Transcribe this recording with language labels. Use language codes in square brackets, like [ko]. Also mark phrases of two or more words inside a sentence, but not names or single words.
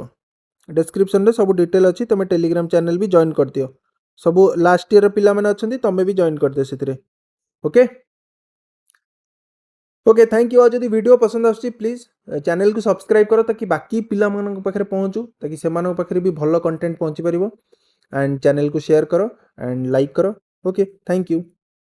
[or] ଡେସ୍କ୍ରିପ୍ସନ୍ରେ ସବୁ ଡିଟେଲ୍ ଅଛି, ତୁମେ [en] Telegram channel [or] ବି ଜଏନ୍ କରିଦିଅ। ସବୁ ଲାଷ୍ଟ ଇୟର୍ର ପିଲାମାନେ ଅଛନ୍ତି, ତୁମେ ବି ଜଏନ୍ କରିଦିଅ ସେଥିରେ। [en] okay okay, thank you. [or] ଆଉ ଯଦି ଭିଡ଼ିଓ ପସନ୍ଦ ଆସୁଛି ପ୍ଲିଜ୍ ଚ୍ୟାନେଲ୍କୁ ସବସ୍କ୍ରାଇବ୍ କର, ତାକି ବାକି ପିଲାମାନଙ୍କ ପାଖରେ ପହଞ୍ଚୁ, ତାକି ସେମାନଙ୍କ ପାଖରେ ବି ଭଲ କଣ୍ଟେଣ୍ଟ ପହଞ୍ଚି ପାରିବ। [hi] एंड चैनल को शेयर करो एंड लाइक करो। [en] okay, thank you.